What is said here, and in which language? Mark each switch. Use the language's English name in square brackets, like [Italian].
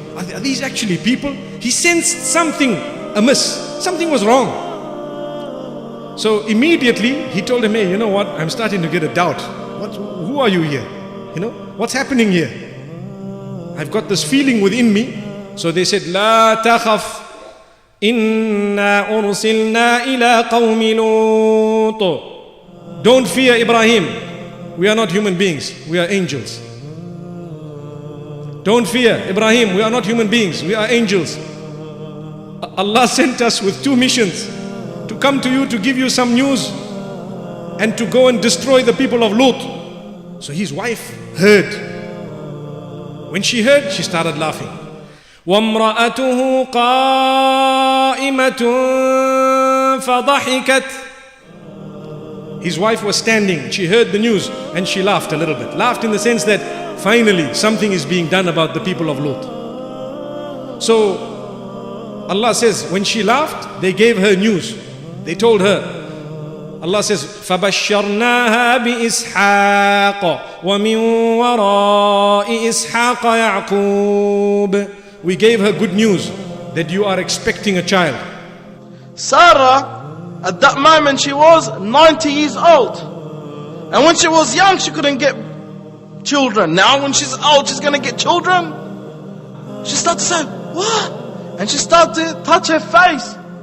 [English] Are these actually people? He sensed something amiss, something was wrong. So immediately he told him, hey, you know what, I'm starting to get a doubt. who are you here? You know, what's happening here? I've got this feeling within me. So they said, [Arabic] لا تخف إنا أرسلنا إلى قوم لوط. [English] Don't fear, Ibrahim. We are not human beings. We are angels. Don't fear, Ibrahim. We are not human beings. We are angels. Allah sent us with 2 missions to come to you to give you some news and to go and destroy the people of Lut. So his wife heard. When she heard, she started laughing. [Arabic] وَامْرَأَتُهُ قَائِمَةٌ فَضَحِكَتْ. [English] His wife was standing. She heard the news and she laughed a little bit. Laughed in the sense that finally something is being done about the people of Lut. So Allah says, when she laughed, they gave her news. They told her. Allah says, [Arabic] فَبَشَّرْنَاهَا بِإِسْحَاقَ وَمِنْ وَرَاءِ إِسْحَاقَ يَعْقُوبَ. [English] We gave her good news that you are expecting a child. Sarah, at that moment she was 90 years old. And when she was young, she couldn't get children. Now when she's old, she's going to get children. She started to say, what? And she started to touch her face.